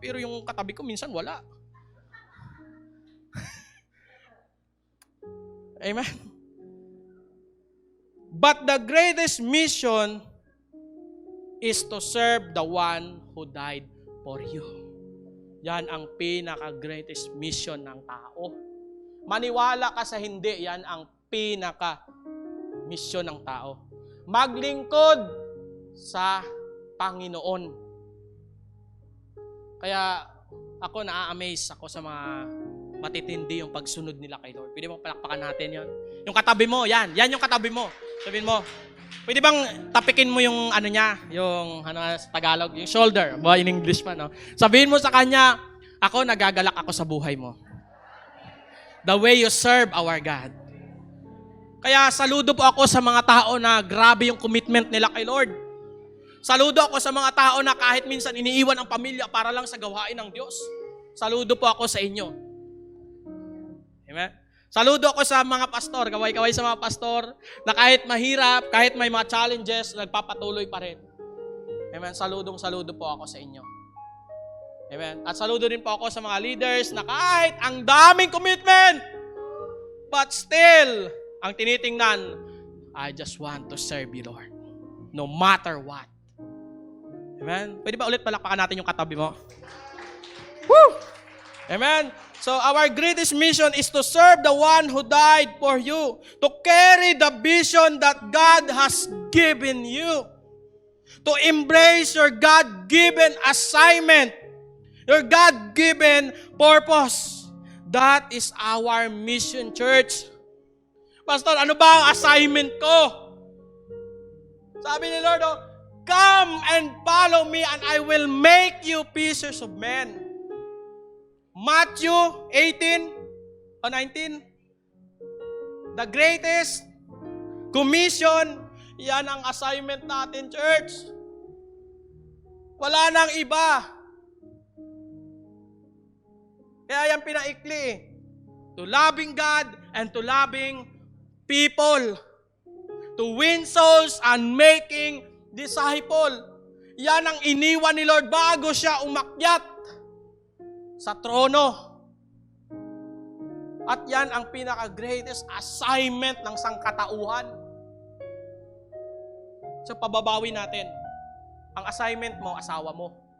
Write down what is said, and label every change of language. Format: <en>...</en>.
<tl>Pero yung katabi ko minsan wala. Amen.</tl> <en>But the greatest mission is to serve the one who died for you.</en> <tl>Yan ang pinaka-greatest mission ng tao. Maniwala ka sa hindi, yan ang pinaka-mission ng tao. maglingkod sa Panginoon. Kaya ako na-amaze ako sa mga matitindi yung pagsunod nila kay Lord. Pwede bang palakpakan natin yon? Yung katabi mo, yan yung katabi mo. Sabihin mo, pwede bang tapikin mo yung ano niya, yung sa Tagalog, yung shoulder, in English pa, no? Sabihin mo sa kanya, ako nagagalak ako sa buhay mo.</tl> <en>The way you serve our God.</en> <tl>Kaya saludo po ako sa mga tao na grabe yung commitment nila kay Lord. Saludo ako sa mga tao na kahit minsan iniiwan ang pamilya para lang sa gawain ng Diyos. Saludo po ako sa inyo. Amen? Saludo ako sa mga pastor, kaway-kaway sa mga pastor, na kahit mahirap, kahit may mga challenges, nagpapatuloy pa rin. Amen? Saludo po ako sa inyo. Amen? At saludo din po ako sa mga leaders na kahit ang daming commitment,</tl> <en>but still,</en> <tl>ang tinitingnan,</tl> <en>I just want to serve you, Lord. No matter what.</en> <tl>Amen? Pwede ba ulit palakpakan natin yung katabi mo? Woo! Amen?</tl> <en>So our greatest mission is to serve the one who died for you. To carry the vision that God has given you. To embrace your God-given assignment. Your God-given purpose. That is our mission, church.</en> <tl>Pastor, ano ba ang assignment ko? Sabi ni Lord,</tl> <en>come and follow me and I will make you fishers of men. Matthew 18 o 19. The greatest commission,</en> <tl>yan ang assignment natin,</tl> <en>church.</en> <tl>Wala nang iba. Kaya yan pinaikli.</tl> <en>To loving God and to loving people. To win souls and making disciple.</en> <tl>Yan ang iniwan ni Lord bago siya umakyat sa trono. At yan ang pinaka-greatest assignment ng sangkatauhan. So pababawi natin. Ang assignment mo, asawa mo.</tl>